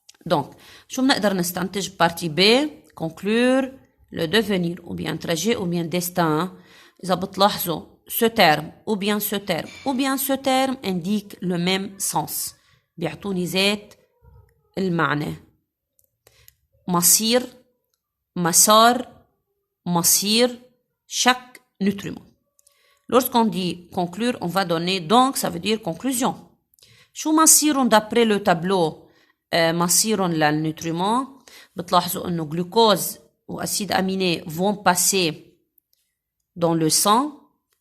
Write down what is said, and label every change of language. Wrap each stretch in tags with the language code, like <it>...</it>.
<fr>Donc,</fr> <ar>شو بنقدر نستنتج</ar> <fr>partie B, conclure le devenir ou bien trajet ou bien destin.</fr> <ar>إذا بتلاحظوا</ar> <fr>ce terme ou bien ce terme ou bien ce terme indique le même sens.</fr> <ar>بيعطوني ذات المعنى. مصير, مسار, مصير, chaque nutriment.</ar> <fr>Lorsqu'on dit conclure, on va donner donc, ça veut dire conclusion.</fr> <ar>شو مصيرهم</ar> <fr>d'après le tableau</fr> <ar>مصيرهم للنutriments. بتلاحظوا انه</ar> <fr>glucose ou acide aminé vont passer dans le sang.</fr>